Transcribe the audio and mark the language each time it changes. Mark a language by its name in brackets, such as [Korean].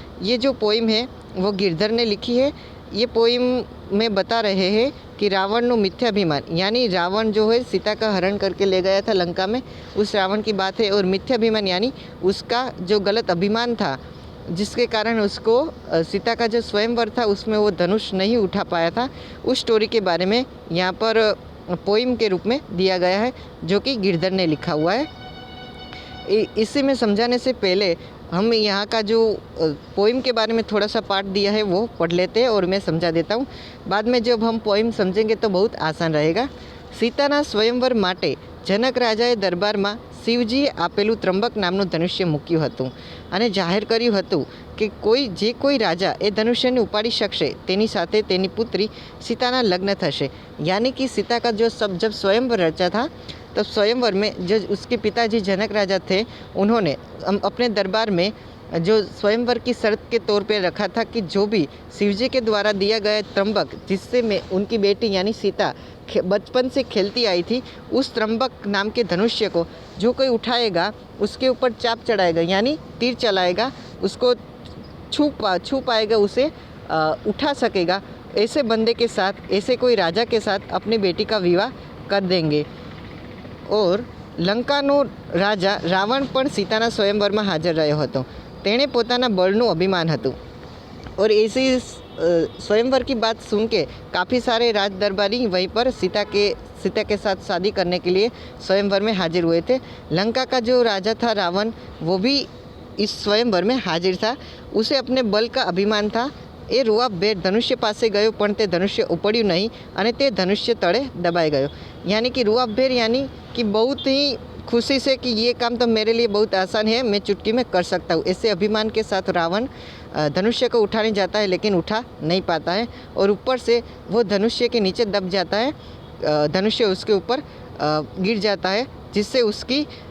[Hindi] ये जो पोइम है वो गिरधर ने लिखी है। ये पोइम में बता रहे हैं कि रावण मिथ्याभिमान यानी रावण जो है सीता का हरण करके ले गया था लंका में, उस रावण की बात है। और मिथ्याभिमान यानी उसका जो गलत अभिमान था, जिसके कारण उसको सीता का जो स्वयंवर था उसमें वो धनुष नहीं उठा पाया था, उस स्टोरी के बारे में यहाँ पर पोइम के रूप में दिया गया है, जो कि गिरधर ने लिखा हुआ है। इसे में समझाने से पहले हम यहाँ का जो पोइम के बारे में थोड़ा सा पार्ट दिया है वो पढ़ लेते हैं और मैं समझा देता हूँ। बाद में जब हम पोइम समझेंगे तो बहुत आसान रहेगा। [Gujarati] सीताना स्वयंवर माटे जनक राजाए दरबाરમાં શિવજીએ આપેલું ત્રંબક નામનું ધનુષ્ય મૂક્યું હતું અને જાહેર કર્યું હતું કે કોઈ રાજા એ ધનુષ્યને ઉપાડી શકશે તેની સાથે તેની પુત્રી सीताना लग्न થશે। [Hindi] यानी कि सीता का जो जब स्वयंवर रचा था, तब स्वयंवर में जो उसके पिताजी जनक राजा थे, उन्होंने अपने दरबार में जो स्वयंवर की शर्त के तौर पे रखा था कि जो भी शिवजी के द्वारा दिया गया त्र्यंबक, जिससे में उनकी बेटी यानी सीता बचपन से खेलती आई थी, उस त्र्यंबक नाम के धनुष्य को जो कोई उठाएगा उसके ऊपर चाप चढ़ाएगा यानी तीर चलाएगा, उसको छू पाएगा, उसे उठा सकेगा, ऐसे बंदे के साथ, ऐसे कोई राजा के साथ अपनी बेटी का विवाह कर देंगे। [Gujarati] और લંકાનો રાજા રાવણ પણ સીતાના સ્વયંવરમાં હાજર રહ્યો હતો। તેણે પોતાના બળનું અભિમાન હતું [Hindi] और ऐसी स्वयंवर की बात सुन के काफ़ी सारे राज दरबारी वहीं पर सीता के साथ शादी करने के लिए स्वयंवर में हाजिर हुए थे। लंका का जो राजा था रावण, वो भी इस स्वयंवर में हाजिर था। उसे अपने बल का अभिमान था। [Gujarati] એ રૂઆબેર ધનુષ્ય પાસે ગયો પણ તે ધનુષ્ય ઉપડ્યું નહીં અને તે ધનુષ્ય તળે દબાઈ ગયો। [Hindi] यानी कि રૂઆબેર यानी कि बहुत ही खुशी से कि ये काम तो मेरे लिए बहुत आसान है, मैं चुटकी में कर सकता हूँ, ऐसे अभिमान के साथ रावण धनुष्य को उठाने जाता है, लेकिन उठा नहीं पाता है और ऊपर से वो धनुष्य के नीचे दब जाता है, धनुष्य उसके ऊपर गिर जाता है, जिससे उसकी